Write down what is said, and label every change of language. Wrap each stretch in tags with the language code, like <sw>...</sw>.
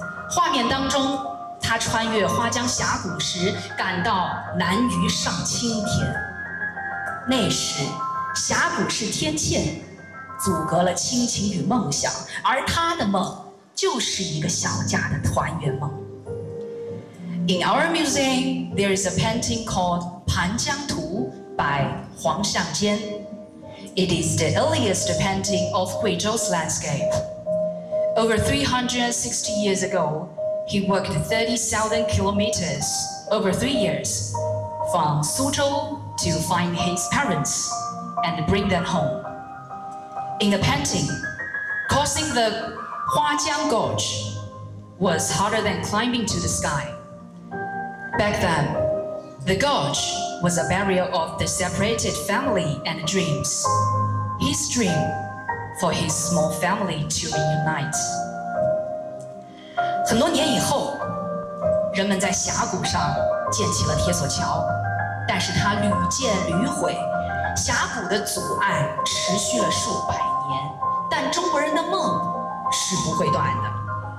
<zh>画面当中，他穿越花江峡谷时，感到南隅上青天。那时，峡谷是天堑，阻隔了亲情与梦想，而他的梦就是一个小家的团圆梦。</zh> <en>In our museum, there is a painting called 盘江图 by 黄象坚。 It is the earliest painting of Guizhou's landscape. Over 360 years ago, he worked 30,000 kilometers over 3 years from Suzhou to find his parents and bring them home. In the painting, crossing the Huajiang Gorge was harder than climbing to the sky. Back then, the gorge was a barrier of the separated family and dreams. His dream for his small family to reunite.</en> <zh>很多年以后，人们在峡谷上建起了铁索桥，但是它屡建屡毁，峡谷的阻碍持续了数百年，但中国人的梦是不会断的。</zh>